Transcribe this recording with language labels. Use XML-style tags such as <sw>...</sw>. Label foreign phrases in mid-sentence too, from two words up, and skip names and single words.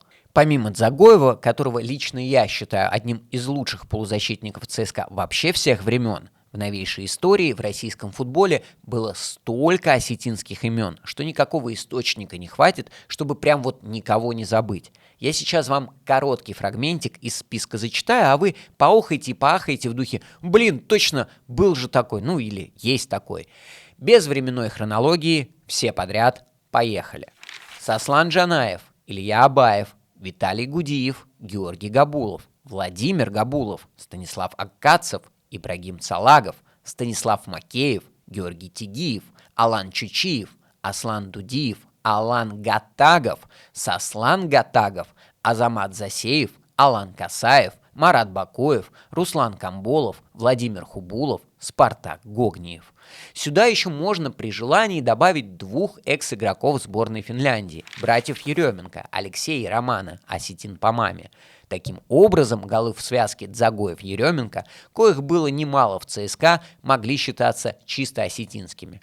<ru>Помимо Дзагоева, которого лично я считаю одним из лучших полузащитников ЦСКА вообще всех времен, в новейшей истории в российском футболе было столько осетинских имен, что никакого источника не хватит, чтобы прям вот никого не забыть. Я сейчас вам короткий фрагментик из списка зачитаю, а вы поохайте и поахайте в духе «Блин, точно, был же такой», ну или «Есть такой». Без временной хронологии, все подряд, поехали. Сослан Джанаев, Илья Абаев, Виталий Гудиев, Георгий Габулов, Владимир Габулов, Станислав Аккадцев, Ибрагим Цалагов, Станислав Макеев, Георгий Тигиев, Алан Чучиев, Аслан Дудиев, Алан Гатагов, Сослан Гатагов, Азамат Засеев, Алан Касаев, Марат Бакоев, Руслан Камболов, Владимир Хубулов, Спартак Гогниев. Сюда еще можно при желании добавить двух экс-игроков сборной Финляндии, братьев Еременко, Алексея и Романа, осетин по маме. Таким образом, голы в связке Дзагоев-Еременко, коих было немало в ЦСКА, могли считаться чисто осетинскими.</ru>